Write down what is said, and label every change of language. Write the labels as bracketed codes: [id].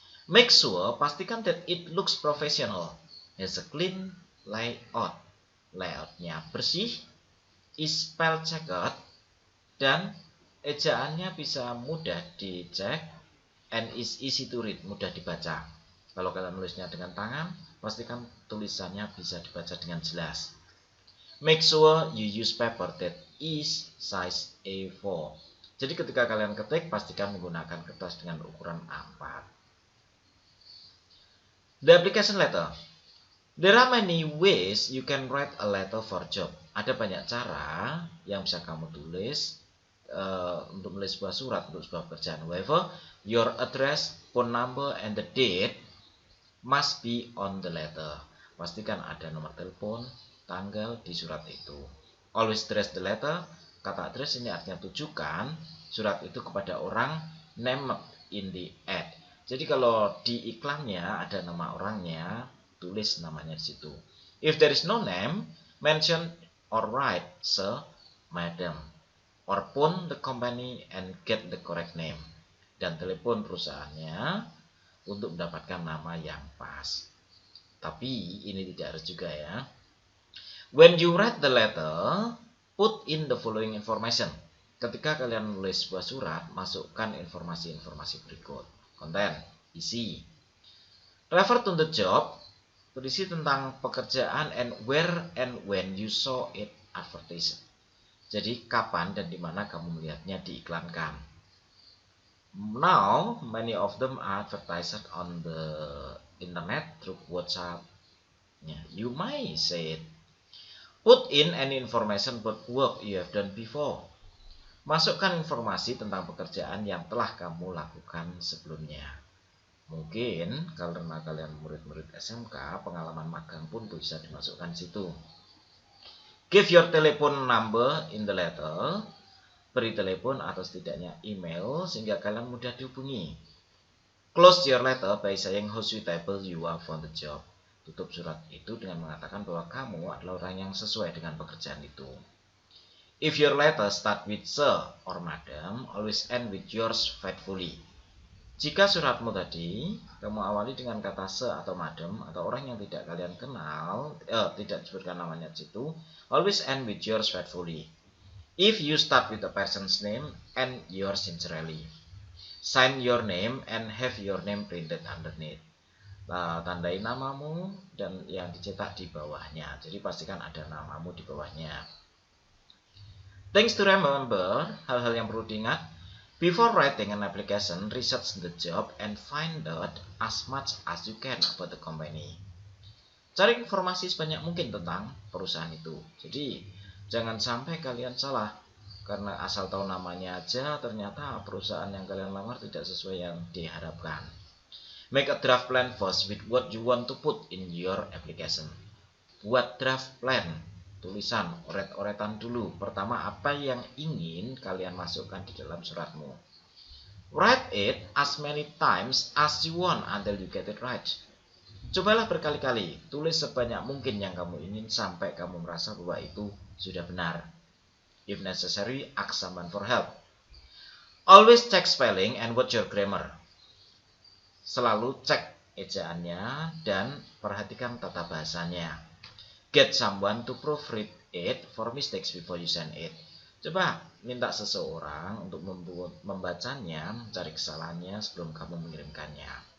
[en] Make sure, [id] pastikan [en] that it looks professional, has a clean layout, [id] layoutnya bersih, [en] is spell checked, [id] dan ejaannya bisa mudah dicek [en] and is easy to read, [id] mudah dibaca. Kalau kalian menulisnya dengan tangan, pastikan tulisannya bisa dibaca dengan jelas. [en] Make sure you use paper that is size A4. [id] Jadi ketika kalian ketik, pastikan menggunakan kertas dengan ukuran A4. [en] The application letter. There are many ways you can write a letter for job. [id] Ada banyak cara yang bisa kamu tulis untuk menulis sebuah surat untuk sebuah pekerjaan. [en] However, your address, phone number, and the date must be on the letter. [id] Pastikan ada nomor telepon, tanggal di surat itu. [en] Always address the letter. [id] Kata address ini artinya tujukan surat itu kepada orang [en] named in the ad. [id] Jadi kalau di iklannya ada nama orangnya, tulis namanya di situ. [en] If there is no name, mention or write Sir, Madam, or phone the company and get the correct name. [id] Dan telepon perusahaannya untuk mendapatkan nama yang pas. Tapi ini tidak harus juga ya. [en] When you write the letter, put in the following information. [id] Ketika kalian menulis sebuah surat, masukkan informasi-informasi berikut. Konten, isi. [en] Refer to the job, [id] berisi tentang pekerjaan [en] and where and when you saw it advertised. [id] Jadi kapan dan di mana kamu melihatnya diiklankan. [en] Now, many of them are advertised on the internet through WhatsApp. You might say it. Put in any information about work you have done before. [id] Masukkan informasi tentang pekerjaan yang telah kamu lakukan sebelumnya. Mungkin karena kalian murid-murid SMK, pengalaman magang pun bisa dimasukkan di situ. [en] Give your telephone number in the letter. [id] Beri telepon atau setidaknya email sehingga kalian mudah dihubungi. [en] Close your letter by saying how suitable you are for the job. [id] Tutup surat itu dengan mengatakan bahwa kamu adalah orang yang sesuai dengan pekerjaan itu. [en] If your letter start with Sir or Madam, always end with yours faithfully. [id] Jika suratmu tadi kamu awali dengan kata Sir atau Madam atau orang yang tidak kalian kenal, tidak disebutkan namanya di situ, [en] always end with yours faithfully. If you start with a person's name and yours sincerely. Sign your name and have your name printed underneath. [id] Tandai namamu dan yang dicetak di bawahnya. Jadi pastikan ada namamu di bawahnya. [en] Things to remember, [id] hal-hal yang perlu diingat. [en] Before writing an application, research the job and find out as much as you can about the company. [id] Cari informasi sebanyak mungkin tentang perusahaan itu. Jadi jangan sampai kalian salah Karena asal tahu namanya aja, ternyata perusahaan yang kalian lamar tidak sesuai yang diharapkan. [en] Make a draft plan first with what you want to put in your application. [id] Buat draft plan, tulisan, oret-oretan dulu. Pertama, apa yang ingin kalian masukkan di dalam suratmu. [en] Write it as many times as you want until you get it right. [id] Cobalah berkali-kali, tulis sebanyak mungkin yang kamu ingin sampai kamu merasa bahwa itu sudah benar. [en] If necessary, ask someone for help. Always check spelling and watch your grammar. [id] Selalu cek ejaannya dan perhatikan tata bahasanya. [en] Get someone to proofread it for mistakes before you send it. [id] Coba minta seseorang untuk membacanya, mencari kesalahannya sebelum kamu mengirimkannya.